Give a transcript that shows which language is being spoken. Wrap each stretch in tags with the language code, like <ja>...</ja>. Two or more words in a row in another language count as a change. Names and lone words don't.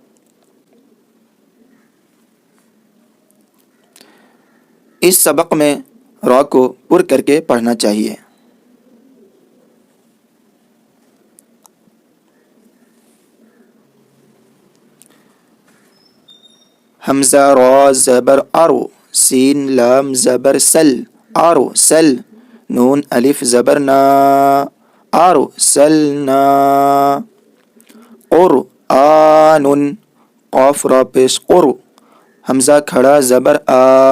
<ur>اس سبق میں را کو پر کر کے پڑھنا چاہیے۔ حمزہ را زبر ارو، سین لام زبر سل، آرو سل، نون الف زبر نا، آرو سلنا، قرآن، قاف را پیش قرو، حمزہ کھڑا زبر آ،</ur>